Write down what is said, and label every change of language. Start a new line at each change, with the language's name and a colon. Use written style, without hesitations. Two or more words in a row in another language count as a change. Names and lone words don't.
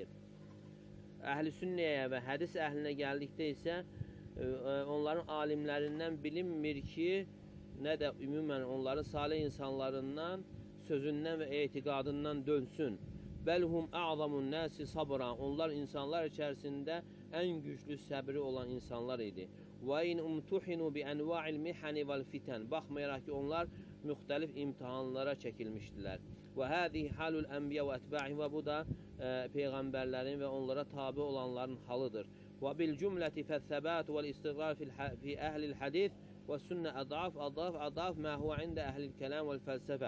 Azerbaijani: Əhl-i sünnəyə və hədis əhlinə gəldikdə isə onların alimlərindən bilinmir ki, nə də ümumən onların salih insanlarından, sözündən və etiqadından dönsün.
Arabic: بل هم أعظم الناس صبرا.
Azerbaijani: Onlar insanlar içərisində ən güclü səbri olan insanlar idi.
Arabic: وإن امتحنوا بأنواع المحن والفتن.
Azerbaijani: Baxmayaraq ki, onlar müxtəlif imtihanlara çəkilmişdilər.
Arabic: وهذه حال الأنبياء وأتباعهم.
Azerbaijani: Və bu da peyğəmbərlərin və onlara tabi olanların halıdır.
Arabic: وبالجملة فالثبات والاستقرار في أهل الحديث والسنة أضعاف ما هو عند أهل الكلام والفلسفة.